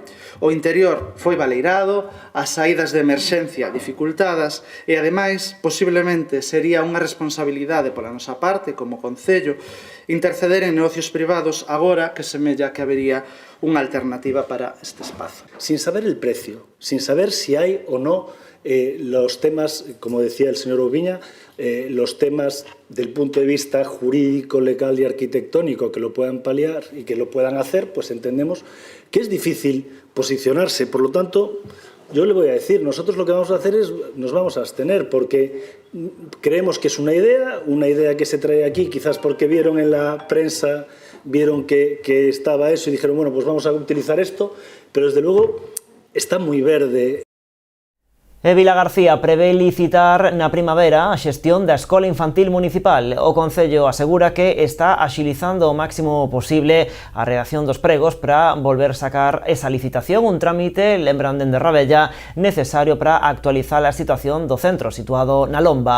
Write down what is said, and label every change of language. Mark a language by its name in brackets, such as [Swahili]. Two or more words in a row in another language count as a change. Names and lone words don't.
[Galician] O interior foi baleirado, as saídas de emerxencia dificultadas e, ademais, posiblemente sería unha responsabilidade pola nosa parte, como Concello, interceder en negocios privados agora que semella que habería unha alternativa para este espazo. [Spanish] Sin saber el precio, sin saber si hay o no los temas, como decía el señor Ubiña, los temas del punto de vista jurídico, legal y arquitectónico que lo puedan paliar y que lo puedan hacer, pues entendemos que es difícil posicionarse. Por lo tanto, yo le voy a decir, nosotros lo que vamos a hacer es, nos vamos a abstener, porque creemos que es una idea que se trae aquí, quizás porque vieron en la prensa, vieron que estaba eso y dijeron, bueno, pues vamos a utilizar esto, pero desde luego está muy verde. [Galician] Vila García prevé licitar na primavera a xestión da Escola Infantil Municipal. O Concello asegura que está axilizando o máximo posible a redacción dos pregos para volver sacar esa licitación, un trámite, lembran dende Rabella, necesario para actualizar a situación do centro situado na Lomba.